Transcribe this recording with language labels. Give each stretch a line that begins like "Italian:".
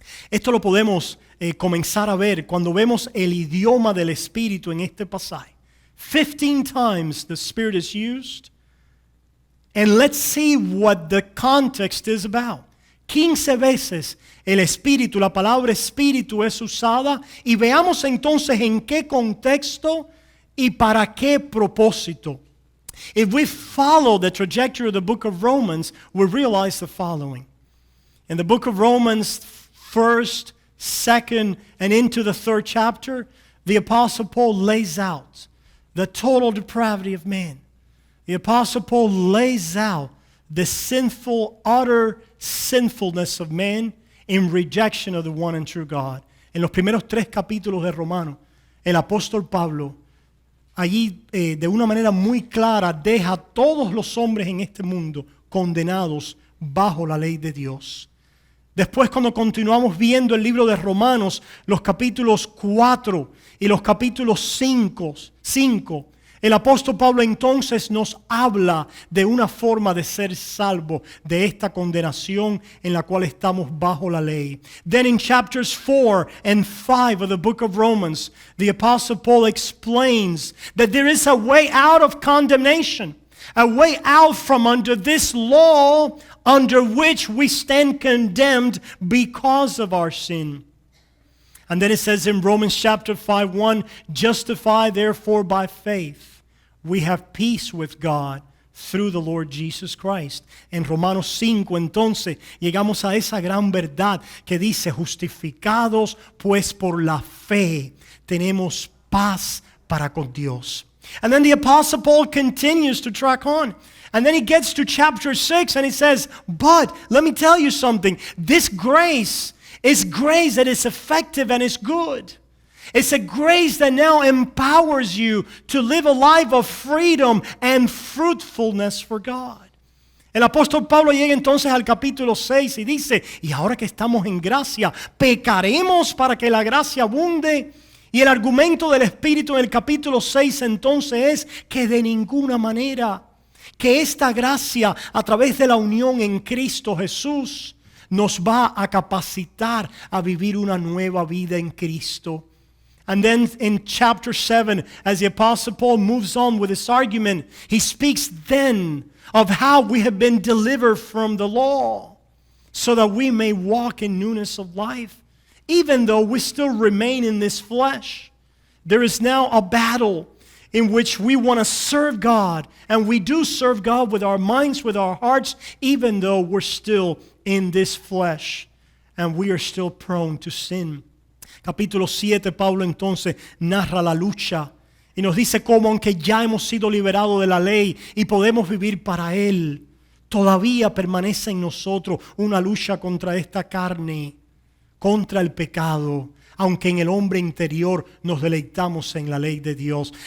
Spanish: Esto lo podemos comenzar a ver cuando vemos el idioma del Espíritu en este pasaje.
English: 15 times the Spirit is used. And let's see what the context is about.
Spanish: 15 veces el Espíritu, la palabra Espíritu es usada, y veamos entonces en qué contexto y para qué propósito.
English: If we follow the trajectory of the book of Romans, we realize the following. In the book of Romans, 1st, 2nd, and into the 3rd chapter, the Apostle Paul lays out the total depravity of man. The Apostle Paul lays out the sinful, utter sinfulness of man in rejection of the one and true God.
Spanish: En los primeros 3 capítulos de Romanos, el apóstol Pablo, allí de una manera muy clara, deja a todos los hombres en este mundo condenados bajo la ley de Dios. Después, cuando continuamos viendo el libro de Romanos, los capítulos 4 y los capítulos 5, el apóstol Pablo entonces nos habla de una forma de ser salvo de esta condenación en la cual estamos bajo la ley.
English: Then in chapters 4 and 5 of the book of Romans, the apostle Paul explains that there is a way out of condemnation, a way out from under this law under which we stand condemned because of our sin. And then it says in Romans chapter 5:1, justified therefore by faith, we have peace with God through the Lord Jesus Christ.
Spanish: En Romanos 5 entonces llegamos a esa gran verdad que dice, justificados pues por la fe tenemos paz para con Dios.
English: And then the Apostle Paul continues to track on. And then he gets to chapter 6 and he says, but let me tell you something. This grace is grace that is effective and is good. It's a grace that now empowers you to live a life of freedom and fruitfulness for God.
Spanish: El apóstol Pablo llega entonces al capítulo 6 y dice, y ahora que estamos en gracia, ¿pecaremos para que la gracia abunde? Y el argumento del Espíritu en el capítulo 6 entonces es que de ninguna manera, que esta gracia a través de la unión en Cristo Jesús nos va a capacitar a vivir una nueva vida en Cristo.
English: And then in chapter 7, as the Apostle Paul moves on with this argument, he speaks then of how we have been delivered from the law so that we may walk in newness of life. Even though we still remain in this flesh, there is now a battle in which we want to serve God, and we do serve God with our minds, with our hearts, even though we're still in this flesh and we are still prone to sin.
Spanish: Capítulo 7, Pablo entonces narra la lucha y nos dice cómo, aunque ya hemos sido liberados de la ley y podemos vivir para Él, todavía permanece en nosotros una lucha contra esta carne, contra el pecado, aunque en el hombre interior nos deleitamos en la ley de Dios.